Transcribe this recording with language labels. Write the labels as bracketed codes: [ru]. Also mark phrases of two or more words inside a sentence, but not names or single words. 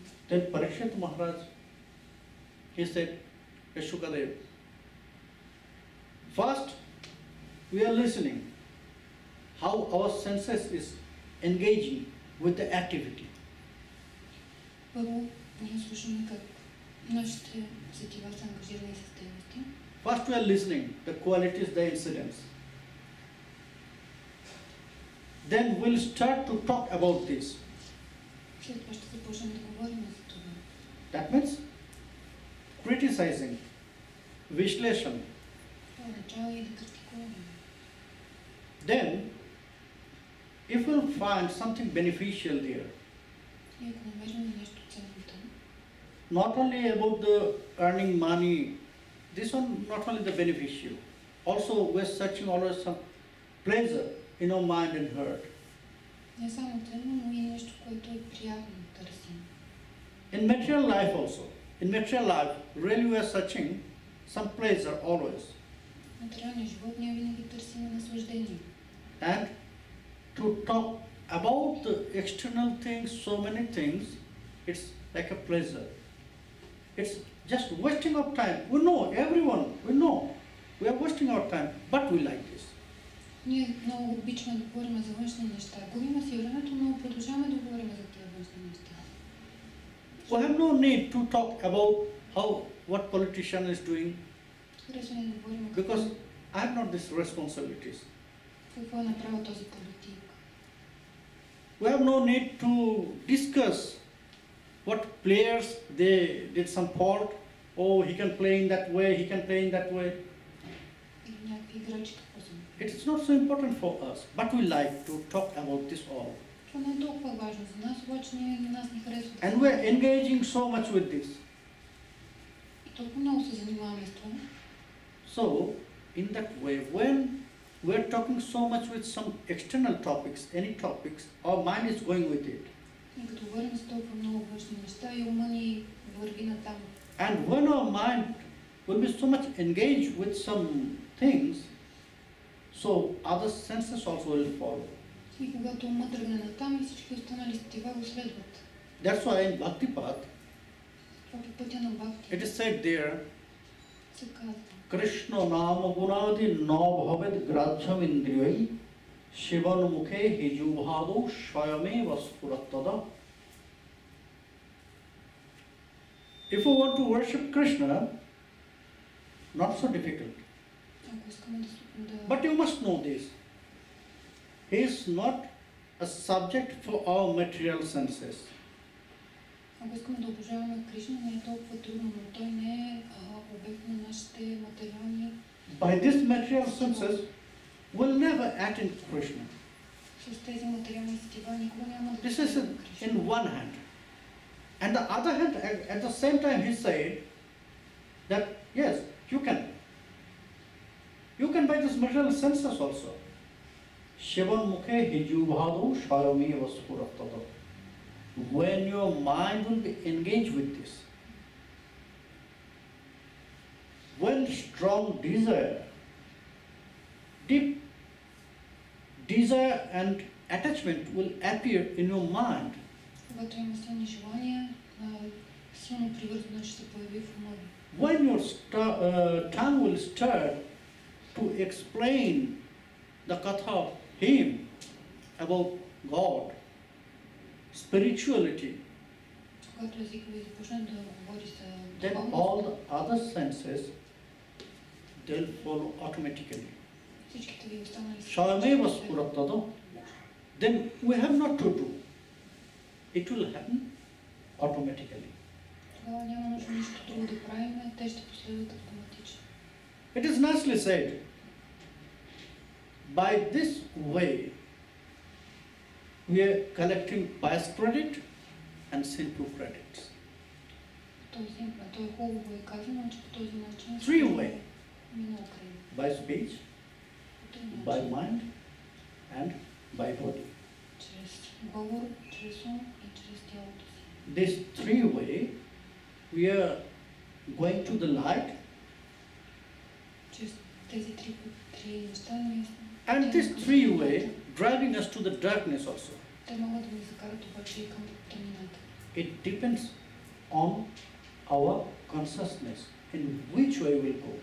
[en] Then Parikshit Maharaj, he said, Sukadev, first we are listening how our senses is engaging with the activity. [bg] Първо, ние слушаме как нашите сетива са ангажирани с дейности. [en] First we are listening the qualities, the incidents. Then we'll start to talk about this. [bg] След това ще започнем да говорим за това. [en] That means criticizing, vishleshan. [bg] Това означава и да критикуваме. [en] Then, if we'll find something beneficial there, [bg] И ако намерим нещо ценно там, [en] not only about the earning money, this one not only the beneficial, also we're searching always some pleasure in our mind and heart. [bg] не само ценно, но и нещо, което е приятно да търсим. [en] In material life also, in material life, really we are searching some pleasure always. [bg] В материалния живот ние винаги търсим наслаждение. [en] And to talk about the external things, so many things, it's like a pleasure. It's just wasting of time. We know, everyone, we know. We are wasting our time, but we like this. [bg] Ние много обичаме да говорим за външни неща. Губим си времето, но продължаваме да говорим за тези външни неща. [en] We have no need to talk about what politician is doing, [bg] Харесва ни да говорим [en] because I have not these responsibilities. [bg] какво е направил този политик. [en] We have no need to discuss what players they did some fault. Oh, he can play in that way, he can play in that way. [bg] Или някакви играчи какво са. [en] It is not so important for us, but we like to talk about this all. [bg] Това не е толкова важно за нас, обаче нас ни харесва. [en] And we are engaging so much with this. [bg] И толкова много се занимаваме с това. [en] So, in that way, when we are talking so much with some external topics, any topics, our mind is going with it. [bg] И като говорим за толкова много външни неща, и ума ни върви натам. [en] And when our mind will be so much engaged with some things, so other senses also will follow. [bg] И когато ума тръгне натам, и всички останали сетива го следват. [en] That's why in Bhakti Path, [bg] Това по пътя на Бхакти [en] it is said there, [bg] се казва. [sa] कृष्ण नाम गुणादि नो भवेद् ग्राज्यम् इन्द्रियै शिवन् मुखे हिजुभदो स्वयमे वस्पुरतद. [en] If we want to worship Krishna, not so difficult. [bg] Ако искаме да... [en] But you must know this. He is not a subject for our material senses. [bg] Ако искаме да обожаваме Кришна, не е толкова трудно, но той не е обект на нашите материални... [en] By these material senses, we'll never act in Krishna. [bg] С тези материални сетива никога няма да... [en] This is in one hand. And the other hand, at the same time, he said that yes, you can by these material senses also. [sa] शिवन् मुखे हिजुभदु शयमे वस्पुरतद. [en] When your mind will be engaged with this, when strong desire, deep desire and attachment will appear in your mind, [bg] Когато има силни желания, силно привързаност ще се появи в ума ви. [en] when your tongue will start to explain the katha hymn about God, spirituality, [bg] Когато езикът ви започне да говори за [en] then [bg] духовност, [en] all the other senses, they'll follow automatically. [bg] всичките ви останали [sa] शयमेव स्पुरतद, [en] then we have not to do. It will happen automatically. [bg] Тогава няма нужда нищо друго да правим, те ще последват автоматично. [en] It is nicely said. By this way, we are collecting pious credit and sinful credits. [bg] То е хубаво е казано, че по този начин [en] Three way. [bg] минал кредит. [en] By speech, [bg] По този [en] by [bg] начин, [en] mind, and by body. [bg] чрез говор, чрез ум и чрез тялото си. [en] This three way, we are going to the light, [bg] Чрез тези три неща ние [en] and this three way driving us to the darkness also. [bg] те могат да ни закарат обаче и към тъмнината. [en] It depends on our consciousness in which way we'll go.